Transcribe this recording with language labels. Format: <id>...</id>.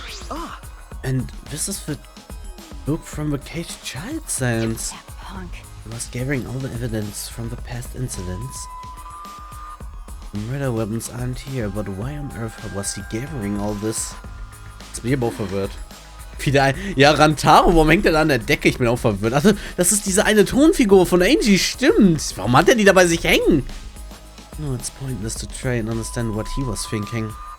<en>Ah! And this is the book from the caged child science. That punk. He was gathering all the evidence from the past incidents. The murder weapons aren't here, but why on earth was he gathering all this?</en> <de>Jetzt bin ich aber auch verwirrt. Wieder ein... Ja, Rantaro, warum hängt er da an der Decke? Ich bin auch verwirrt. Ach, das ist diese eine Tonfigur von Angie, stimmt. Warum hat er die da bei sich hängen?</de> <en>No, it's pointless to try and understand what he was thinking.</en>